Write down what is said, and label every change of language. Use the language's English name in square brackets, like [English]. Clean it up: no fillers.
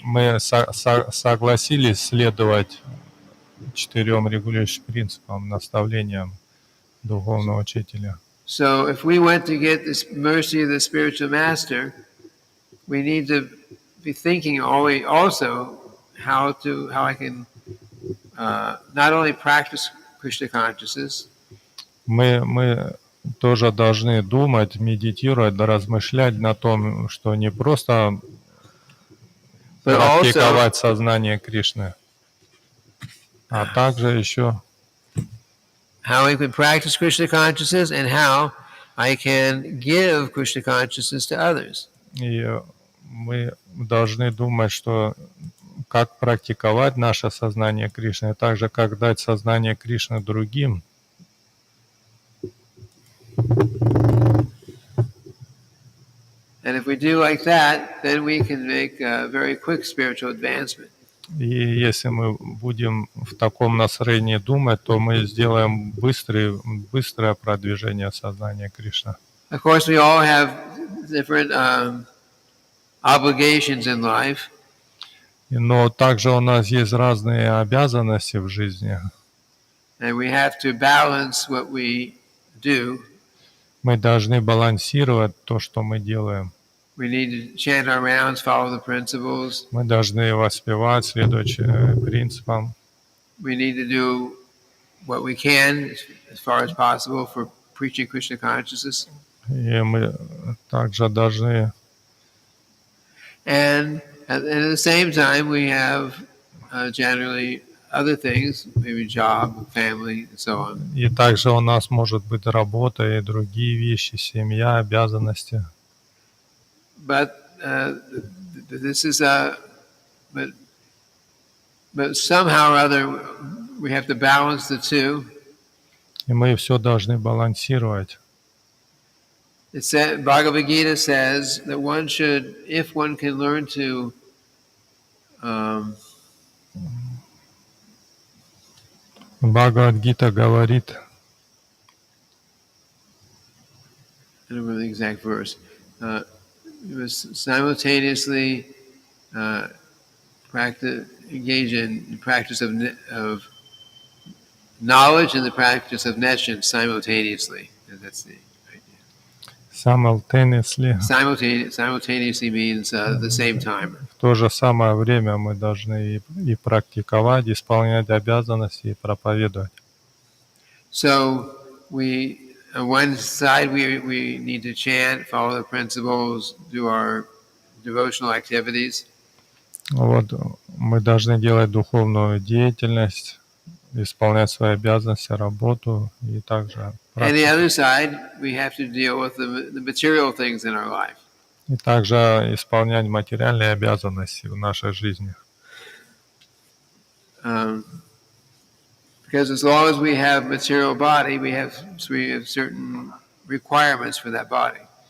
[Russian] Мы согласились следовать 4 регулирующим принципам, наставлениям духовного учителя. [English] So if we want to get this mercy of the spiritual master, we need to be thinking always also how I can not only practice Krishna consciousness, [Russian] Мы тоже должны думать, медитировать, да размышлять на том, что не просто [English] but also [Russian] практиковать сознание Кришны, а также еще [English] how I can practice Krishna consciousness and how I can give Krishna consciousness to others. [Russian] и мы должны думать, что как практиковать наше сознание Кришны, а также как дать сознание Кришны другим. [English] And if we do like that, then we can make a very quick spiritual advancement. [Russian] И если мы будем в таком настроении думать, то мы сделаем быстрое продвижение сознания Кришны. [English] Of course, we all have different obligations in life. [Russian] Но также у нас есть разные обязанности в жизни. [English] And we have to balance what we do. [Russian] Мы должны балансировать то, что мы делаем. [English] We need to chant our rounds, follow the principles. [Russian] Мы должны воспевать, следовать принципам. [English] We need to do what we can as far as possible for preaching Krishna consciousness. [Russian] И мы также должны... [English] And at the same time, we have generally other things, maybe job, family, and so on. [Russian] И также у нас может быть работа и другие вещи, семья, обязанности. [English] But this is but somehow or other we have to balance the two. [Russian] И мы все должны балансировать. [English] It said, Bhagavad Gita says that one should, if one can learn to [Russian] Бхагавад-гита говорит, [English] I don't remember the exact verse. It was simultaneously engage in practice of knowledge and the practice of nescience simultaneously. That's the idea. Simultaneously. Simultaneously means the same time. [Russian] В то же самое время мы должны и практиковать, исполнять обязанности и проповедовать. [English] So on one side, we need to chant, follow the principles, do our devotional activities. [Russian] Вот мы должны делать духовную деятельность, исполнять свои обязанности, работу и также [English] And the other side, we have to deal with the material things in our life. [Russian] И также исполнять материальные обязанности в нашей жизни. [English] Because as long as we have material body, we have certain requirements for that body.